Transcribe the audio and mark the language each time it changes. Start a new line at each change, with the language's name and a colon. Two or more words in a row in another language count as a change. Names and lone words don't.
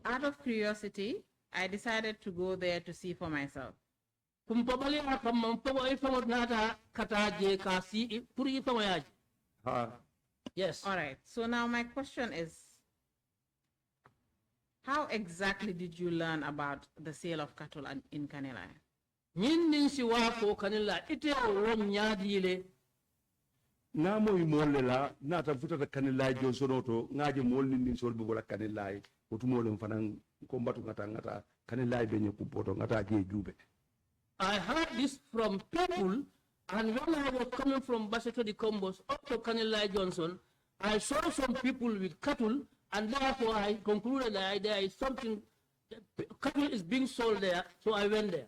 English: Out of curiosity, I decided to go there to see for myself. Yes. All right. So now my question is, how exactly did you learn about the sale of cattle in Kanilai?
Mandingo: Namo imolela nata futa Kanilai Johnsonoto ngaje molni ni solbe wala Kanilai otumole mfanan ko mbatu ngata kanilai benye kupoto ngata je jube.
English: I heard this from people, and when I was coming from Basse to the Combos up to Kanilai Johnson, I saw some people with cattle, and therefore I concluded that there is something, cattle is being sold there, so I went there.